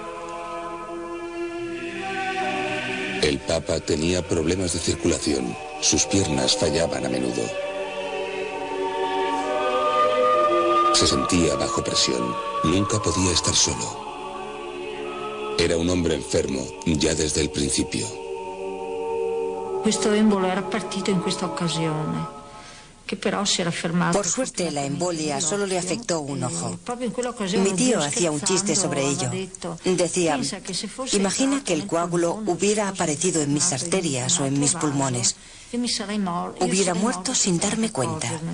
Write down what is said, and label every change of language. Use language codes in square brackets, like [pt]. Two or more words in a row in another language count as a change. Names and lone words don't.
[es] El Papa tenía problemas de circulación. Sus piernas fallaban a menudo. Se sentía bajo presión. Nunca podía estar solo. Era un hombre enfermo ya desde el principio. [it] Questo embolo era partito in questa occasione. [es] Por suerte, la embolia solo le afectó un ojo. Mi tío hacía un chiste sobre ello. Decía, imagina que el coágulo hubiera aparecido en mis arterias o en mis pulmones. Hubiera muerto sin darme cuenta.